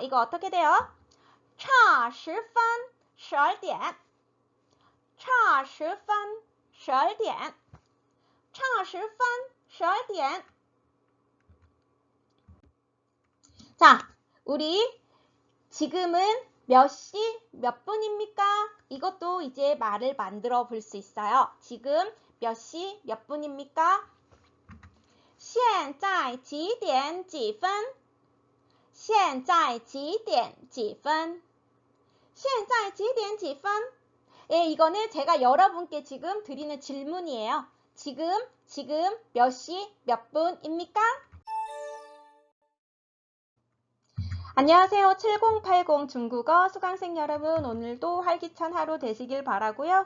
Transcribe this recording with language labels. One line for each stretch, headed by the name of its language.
Korean: 이거 어떻게 돼요?
Chinese: 差10分12点差10分12点差10分12点.
Korean: 자, 우리 지금은 몇 시, 몇 분입니까? 이것도 이제 말을 만들어 볼 수 있어요. 지금 몇 시, 몇 분입니까?
Chinese: 现在几点几分现在几点几分现在几点几分?
Korean: 예, 이거는 제가 여러분께 지금 드리는 질문이에요. 지금 몇 시, 몇 분입니까? 안녕하세요. 7080 중국어 수강생 여러분, 오늘도 활기찬 하루 되시길 바라고요.